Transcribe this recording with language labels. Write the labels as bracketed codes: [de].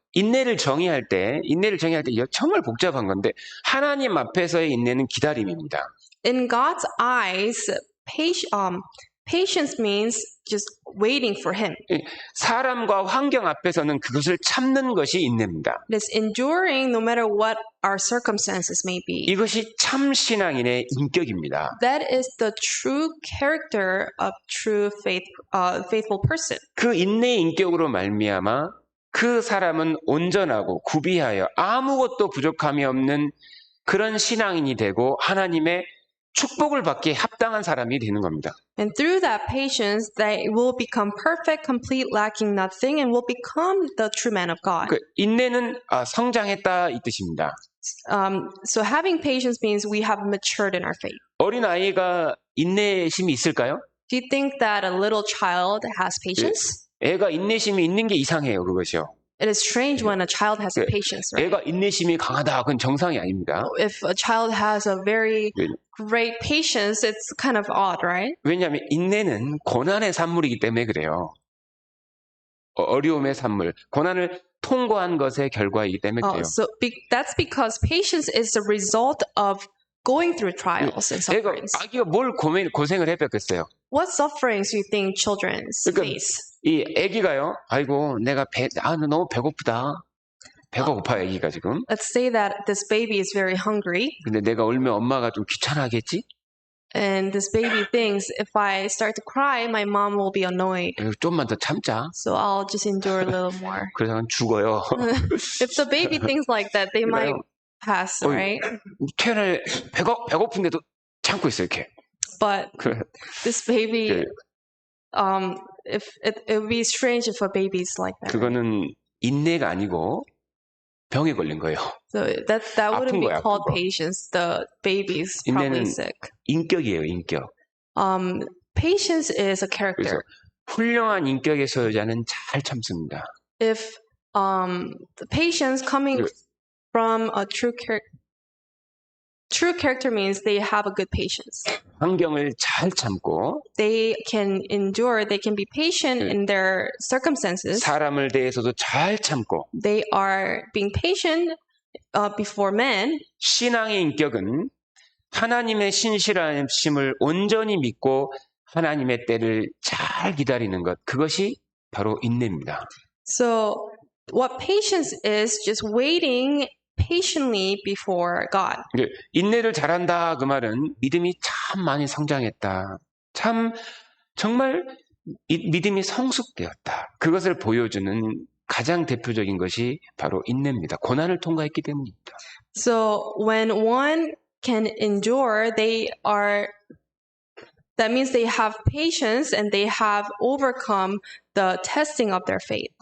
[ko] 인내를 정의할 때 정말 복잡한 건데 하나님 앞에서의 인내는 기다림입니다. [en] In God's eyes, patience means just waiting for Him. [ko] 사람과 환경 앞에서는 그것을 참는 것이 인내입니다. [en] It is enduring no matter what our circumstances may be. [ko] 이것이 참 신앙인의 인격입니다. [en] That is the true character of true faithful person. [ko] 그 인내의 인격으로 말미암아 그 사람은 온전하고 구비하여 아무것도 부족함이 없는 그런 신앙인이 되고 하나님의 축복을 받기에 합당한 사람이 되는 겁니다. [en] And through that patience, they will become perfect, complete, lacking nothing, and will become the true man of God. [ko] 그 인내는 성장했다 이 뜻입니다. [en] So having patience means we have matured in our faith. [ko] 어린 아이가 인내심이 있을까요? [en] Do you think that a little child has patience? [ko] 애가 인내심이 있는 게 이상해요, 그것이요. [en] It is strange when a child has patience, right? [ko] 애가 인내심이 강하다, 그건 정상이 아닙니다. [en] If a child has a very great patience, it's kind of odd, right? [ko] 왜냐하면 인내는 고난의 산물이기 때문에 그래요. 어려움의 산물, 고난을 통과한 것의 결과이기 때문에 그래요. [en] So that's because patience is the result of going through trials and sufferings. [ko] 아기가 뭘 고생을 해봤겠어요? [en] What sufferings do you think children face? [ko] 이 아기가요, 아이고 내가 너무 배고프다. 배가 고파요, 아기가 지금. [en] Let's say that this baby is very hungry, [ko] 근데 내가 울면 엄마가 좀 귀찮아하겠지? [en] and this baby thinks if I start to cry, my mom will be annoyed. [ko] 좀만 더 참자. [en] So I'll just endure a little more. [ko] 그래서 죽어요. [en] If the baby thinks like that, they might pass, right? [ko] 태어날 배고픈데도 참고 있어 이렇게. [en] But this baby, [ko] 네. [en] if it would be strange if a baby is like that. [ko] 그거는 인내가 아니고 병에 걸린 거예요. [en] So that wouldn't be [ko] 거야, [en] called [ko] 아픈 거. [en] patience. The baby is probably [ko] 인내는 [en] sick. [ko] 인격이에요, 인격. [en] Patience is a [ko] 그래서 [en] character. [ko] 훌륭한 인격의 소유자는 잘 참습니다. [en] If the patience coming from a true character means they have a good patience. [ko] 환경을 잘 참고 [en] They can endure, they can be patient in their circumstances. [ko] 사람을 대해서도 잘 참고 [en] They are being patient before men. [ko] 신앙의 인격은 하나님의 신실하심을 온전히 믿고 하나님의 때를 잘 기다리는 것, 그것이 바로 인내입니다. [en] So what patience is, just waiting patiently before God. [ko] 인내를 잘한다 그 말은 믿음이 참 많이 성장했다. 참 정말 믿음이 성숙되었다. 그것을 보여주는 가장 대표적인 것이 바로 인내입니다. 고난을 통과했기 때문입니다. [en] So when one can endure, that means they have patience and they have overcome the testing of their faith.